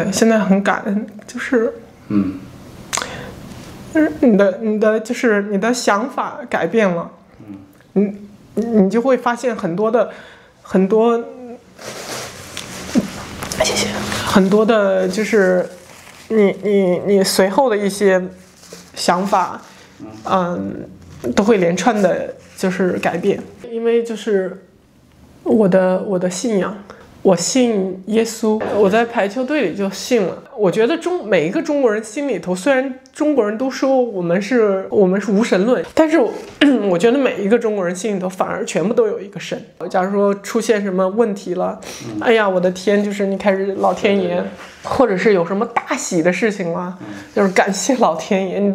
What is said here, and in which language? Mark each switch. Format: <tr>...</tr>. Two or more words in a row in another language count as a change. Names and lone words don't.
<zh>对，现在很感恩，就是你的就是你的想法改变了，你就会发现很多谢谢，很多的就是你随後的一些想法，都会連串的就是改变，因為就是我的信仰。我信耶穌，我在排球隊裡就信了。我覺得每一個中國人心裡頭，雖然中國人都說我們是無神論，但是我覺得每一個中國人心裡頭反而全部都有一個神。假如說出現什麼問題了，哎呀，我的天，就是你開始老天爺，或者是有什麼大喜的事情了，就是感謝老天爺。</zh>